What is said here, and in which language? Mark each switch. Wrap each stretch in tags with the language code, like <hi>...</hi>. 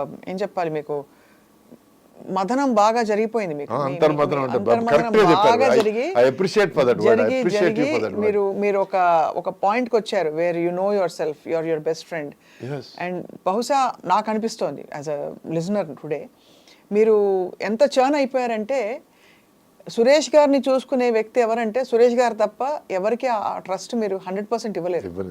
<te>ఏం చెప్పాలి మీకు, మదనం బాగా జరిగిపోయింది మీకు. అంతర్మదనం అంటే కరెక్ట్గా చెప్పారు.</te> <en>I appreciate for that word. I appreciate you for that word.</en> <te>మీరు ఒక పాయింట్కి వచ్చారు</te> <en>Where you know yourself, your best friend.</en> <te>And బహుశా నాకు అనిపిస్తోంది</te> <en>as a listener today,</en> <te>మీరు ఎంత చర్న్ అయిపోయారంటే, సురేష్ గారిని చూసుకునే వ్యక్తి ఎవరంటే సురేష్ గారు తప్ప ఎవరికి ఆ ట్రస్ట్ మీరు 100% ఇవ్వలేదు.</te>